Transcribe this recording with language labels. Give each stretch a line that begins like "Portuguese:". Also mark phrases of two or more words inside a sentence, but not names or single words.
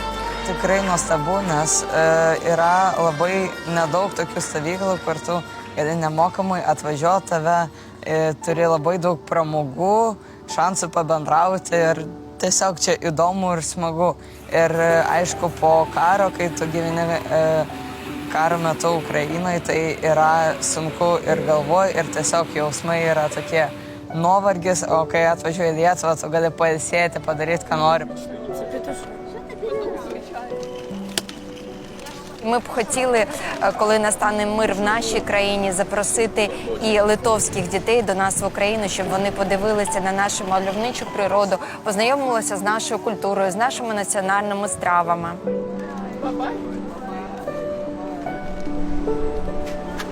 Lithuanian: Tikrai nuostabu, nes yra labai nedaug tokių stovyklų, kur tu gali nemokamai atvažiuoti tave, turi labai daug pramogų, šansų pabendrauti ir tiesiog čia įdomu ir smagu. Ir aišku, po karo, kai tu gyveni karo metu Ukrainoje, tai yra sunku ir galvoj, ir tiesiog jausmai yra tokie nuovargis, o kai atvažiuoji į Lietuvą, tu gali pailsėti, padaryti, ką нori.
Ukrainian: Ми б хотіли, коли настане мир в нашій країні, запросити і литовських дітей до нас в Україну, щоб вони подивилися на нашу мальовничу природу, познайомилися з нашою культурою, з нашими національними стравами.